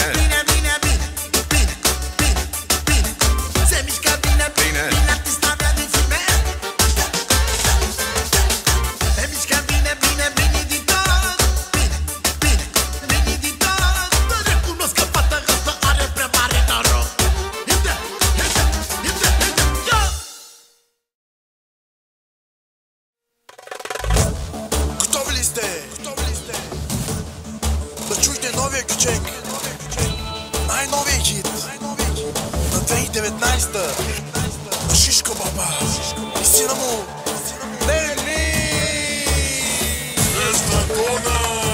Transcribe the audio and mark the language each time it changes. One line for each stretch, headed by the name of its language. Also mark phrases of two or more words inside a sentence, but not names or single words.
Romanian: bine, bine, bine, bine, bine, bine. Se mișcă bine, Bine. bine, artista mea din filme. Se mișcă bine, bine, bine din tot. Bine, bine, bine din tot. Să recunosc că fata asta are prea mare noroc.
Bulgarian: Готови ли сте? Да чуйте новия кючек. Най-новия хит на 2019-та на Шишко Баба и сина му Нели! Драгона!